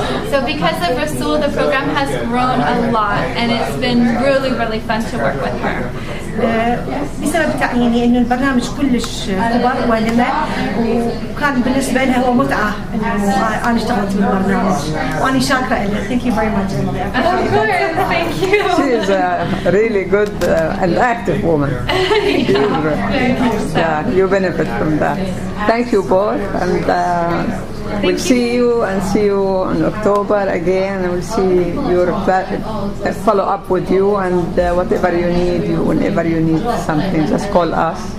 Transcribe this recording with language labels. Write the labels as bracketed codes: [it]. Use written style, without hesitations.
[en] So because of Rasul, the program has grown a lot, and it's been really, really fun to work with her. [ar] بسبب تعييني إنه البرنامج كلش كبر ولما، وكان بالنسبة لها هو متعة إنه أنا اشتغلت بالبرنامج، وأنا شاكرة لها. [en] Thank you very much. Of course, thank you. She is a really good and active woman. Thank you. Yeah, you benefit from that. Thank you both, and we'll see you in October again, and we'll see your follow up with you, and whatever you need, whenever you need something, just call us.